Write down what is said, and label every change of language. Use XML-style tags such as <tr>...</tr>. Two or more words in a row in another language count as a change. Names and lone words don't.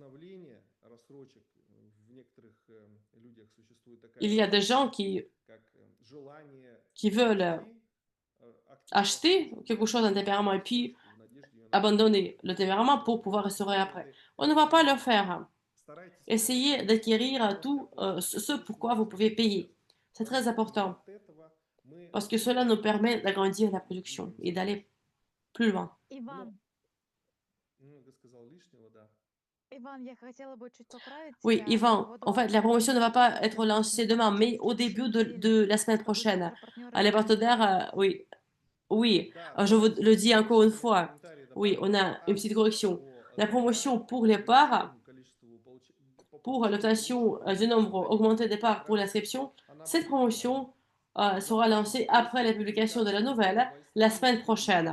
<fr>Il y a des gens qui veulent acheter quelque chose en tempérament et puis abandonner le tempérament pour pouvoir restaurer après. On ne va pas le faire. Essayez d'acquérir tout ce pourquoi vous pouvez payer. C'est très important parce que cela nous permet d'agrandir la production et d'aller plus loin.</fr> <ru>Иван, Иван, я хотела бы чуть поправить</ru> <fr>Oui,</fr> <ru>тебя.</ru> <fr>Yvan,</fr> <ru>Вот</ru> <fr>en fait, la promotion ne va pas être lancée demain, mais au début de la semaine prochaine. Les partenaires, oui, oui, je vous le dis encore une fois. Oui, on a une petite correction. La promotion pour les parts, pour l'obtention du nombre augmenté des parts pour l'inscription, cette promotion sera lancée après la publication de la nouvelle la semaine prochaine.</fr>